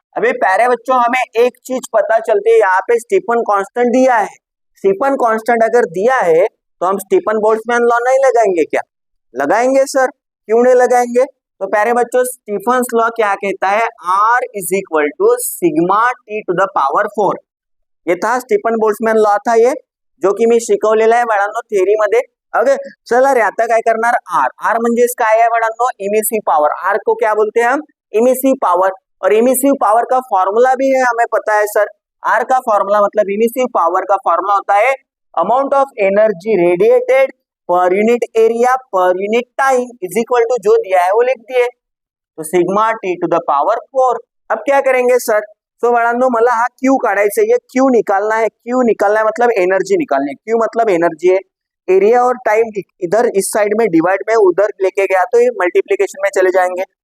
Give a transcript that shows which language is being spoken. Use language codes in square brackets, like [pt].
[hi] अभी प्यारे बच्चों, हमें एक चीज पता चलती है, यहाँ पे स्टीफन कांस्टेंट दिया है। स्टीफन कांस्टेंट अगर दिया है तो हम स्टीफन बोल्ट्जमैन लॉ नहीं लगाएंगे क्या? लगाएंगे सर, क्यों नहीं लगाएंगे? तो प्यारे बच्चों, स्टीफन लॉ क्या कहता है? R is equal to sigma T to the power 4। ये था स्टीफन बोल्ट्जमॅन लॉ था, ये जो की [mr] मी शिकवलेला आहे बाळांनो थेरी मध्ये। ओके, चला रे, आता काय करणार? आर म्हणजे काय आहे बाळांनो? [hi] Emissive power. आर को क्या बोलते हैं हम? Emissive power. और इमिसिव पावर का फॉर्मूला भी है, हमें पता है सर। आर का फॉर्मूला मतलब इमिसिव पावर का फॉर्मूला होता है amount of energy radiated per unit area per unit time is equal to, जो दिया है वो लिख दिए। तो sigma T to the power 4। अब क्या करेंगे सर, तो बाळांनो [mr] मला हा क्यू काढायचा [hi] है, क्यू निकालना है, क्यू निकालना है मतलब एनर्जी निकालनी है, क्यू मतलब एनर्जी है, एरिया और टाइम इधर इस साइड में डिवाइड में उधर लेके गया तो ये मल्टीप्लीकेशन में चले जाएंगे।